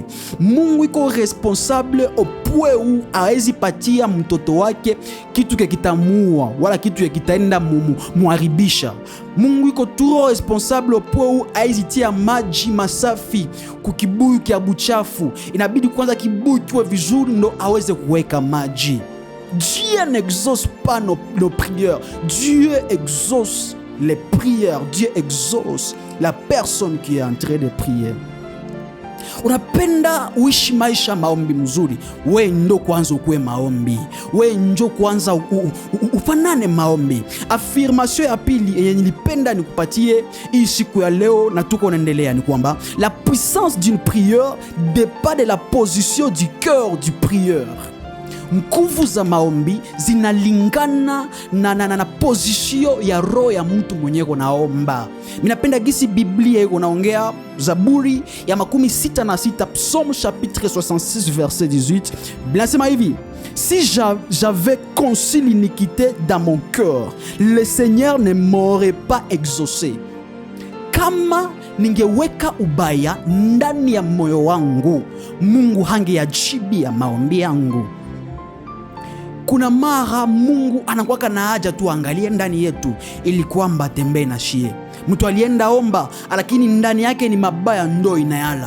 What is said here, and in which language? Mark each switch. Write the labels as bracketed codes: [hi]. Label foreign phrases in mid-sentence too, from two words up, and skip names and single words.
[sw] Mungu iko [fr] responsable au point où [sw] aezi patia mtoto wake kitu kitamua wala kitu kitaenda muharibisha. Mungu iko [fr] toujours responsable au point où [sw] aezi tia maji masafi kukibuyu kia buchafu. Inabidi kwanza kibuyu kiwe vizuri ndo aweze kuweka maji. [fr] Dieu n'exauce pas nos prières. Dieu exauce les prières. Dieu exauce la personne qui est en train de prier. [sw] Unapenda uishi maisha maombi mzuri, we ndo kwanza ukue maombi, we njo kwanza ufanane maombi. Affirmation ya pili yenye nilipenda nikupatie hii siku ya leo na tuko naendelea ni kwamba [fr] la puissance d'une prière dépend de la position du cœur du prieur. [sw] Nguvu za maombi zinalingana na position ya roho ya mtu mwenyewe naomba. Minapenda gisi Biblia iko naongea, Zaburi ya 66, [fr] Psaume chapitre 66 verset 18. [sw] Blasema hivi: [fr] si j'avais conçu l'iniquité dans mon cœur, le Seigneur ne m'aurait pas exaucé. [sw] kama ningeweka ubaya ndani ya moyo wangu, Mungu hangeyajibia maombi yangu. Kuna mara Mungu anakuwa na haja tu angalie ndani yetu ili kwamba atembee na shie. Mtu alienda omba lakini ndani yake ni mabaya ndo inayala.